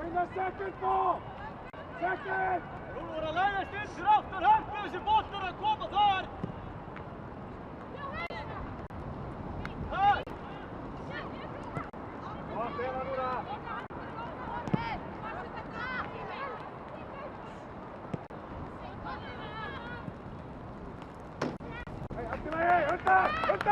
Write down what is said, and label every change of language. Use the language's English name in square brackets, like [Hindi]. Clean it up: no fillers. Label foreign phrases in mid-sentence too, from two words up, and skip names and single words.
[English] second ball! Second! [Icelandic] Rúnar að læðast inn fyrir aftur Hörpu, þessi boltur að koma þar! Þar! [Swedish] Ja, spela nu där! Hej, aktiva er! Vänta! Vänta!